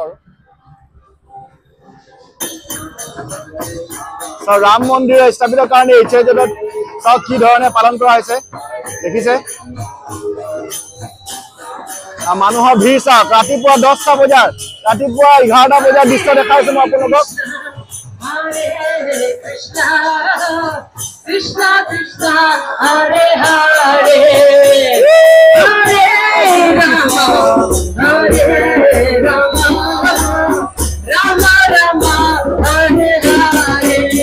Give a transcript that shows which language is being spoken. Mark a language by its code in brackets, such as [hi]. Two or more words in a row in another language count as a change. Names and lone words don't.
[as] আৰু ৰাম মন্দিৰ স্থাপিতৰ কাৰণে এইচএজত চাওক কি ধৰণে পালন কৰা হৈছে। দেখিছে মানুহৰ ভিৰ চাওক ৰাতিপুৱা 10টা বজাৰ ৰাতিপুৱা 11টা বজাৰ দৃশ্য দেখাইছো মই আপোনালোকক [sa] हरे कृष्ण, कृष्ण कृष्ण, हरे हरे, हरे राम, हरे राम, राम राम, हरे हरे.